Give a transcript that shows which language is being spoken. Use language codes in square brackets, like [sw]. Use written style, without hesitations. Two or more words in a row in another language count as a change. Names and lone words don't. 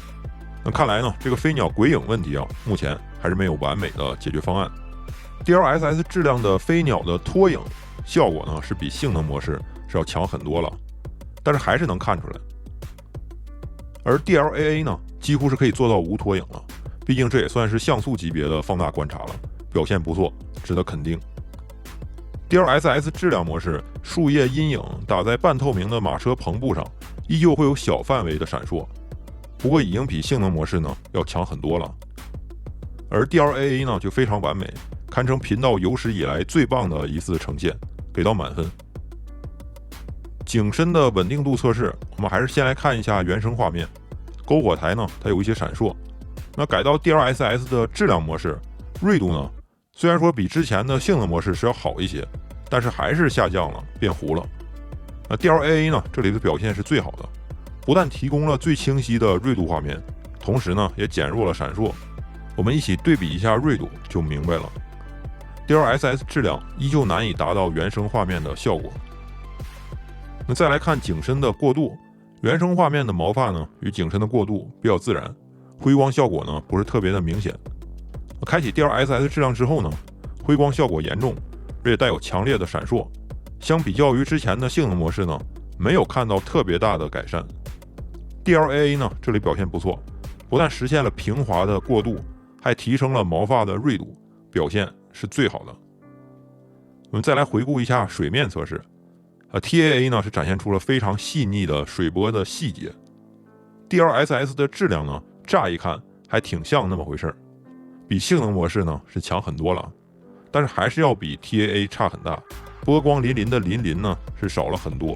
[zh] 那看來呢，這個飛鳥鬼影問題目前還是沒有完美的解決方案。DLSS 質量的飛鳥的拖影效果呢，是比性能模式是要強很多了，但是還是能看出来。而 DLAA 呢，幾乎是可以做到无拖影了，畢竟這也算是像素級別的放大觀察了，表現不錯，值得肯定。DLSS 質量模式，樹葉陰影打在半透明的馬車篷布上，依舊會有小範圍的閃爍，不過已經比性能模式呢要強很多了。而 DLAA 呢就非常完美，堪稱頻道有史以來最棒的一次呈現，給到滿分。景深的穩定度測試，我們還是先来看一下原生畫面。篝火台呢，它有一些閃爍。那改到 DLSS 的质量模式，锐度呢，雖然說比之前的性能模式是要好一些，但是還是下降了，變糊了。那 DLAA 呢，這裡的表現是最好的，不但提供了最清晰的锐度畫面，同時呢，也減弱了閃爍。我們一起對比一下锐度，就明白了。DLSS 質量依舊難以達到原生畫面的效果。那再来看景深的過渡，原生畫面的毛髮呢與景深的過渡比較自然，輝光效果呢不是特別的明顯。開啟 DLSS 質量之後呢，輝光效果嚴重，而且帶有強烈的閃爍。相比較於之前的性能模式呢，沒有看到特別大的改善。DLAA 呢這裡表現不錯，不但實現了平滑的過渡，還提升了毛髮的銳度，表現是最好的。我們再來回顧一下水面測試 ，TAA 呢是展現出了非常細膩的水波的細節。DLSS 的質量呢，乍一看還挺像那麼回事，比性能模式呢是強很多了，但是還是要比 TAA 差很大，波光粼粼的粼粼呢是少了很多。